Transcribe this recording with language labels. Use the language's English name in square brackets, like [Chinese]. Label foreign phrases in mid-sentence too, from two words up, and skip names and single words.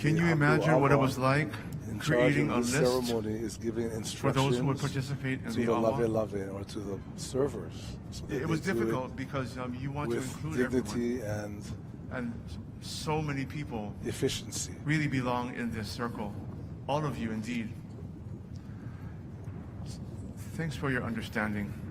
[English] Can the you Haku imagine what it Ava, was like in charge creating of a this list ceremony, is giving for instructions those who would participate in to the the awa? lave lave or to the servers. So that It was they do difficult because you want to with include everyone. dignity and And so many people efficiency. really belong in this circle. All of you, indeed. Thanks for your understanding.